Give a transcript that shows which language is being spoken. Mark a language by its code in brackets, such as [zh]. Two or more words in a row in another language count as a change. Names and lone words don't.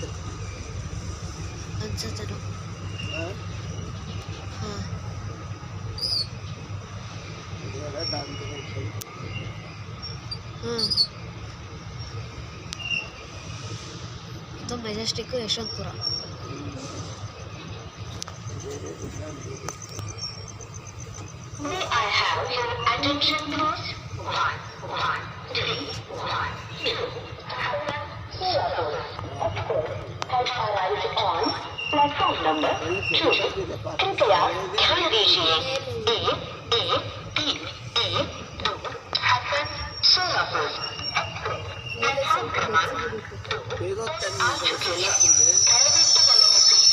[kn] ಅನ್ಸತ್ತೇನೋ. ಹಾಂ ಇದು ಮೆಜೆಸ್ಟಿಕ್ ಯಶವಂತಪುರ. [en] May I have your attention, please? 1, 1, 3, 1, 2. Has arrived on platform number 2. [hi] कृपया ध्यान दीजिए. A2 हसन सोलापुर प्लेटफॉर्म क्रमांक 2 [kn] ಬೇಗ [hi] आ चुके हैं. [kn] ದಯವಿಟ್ಟು ಗಮನಿಸಿ.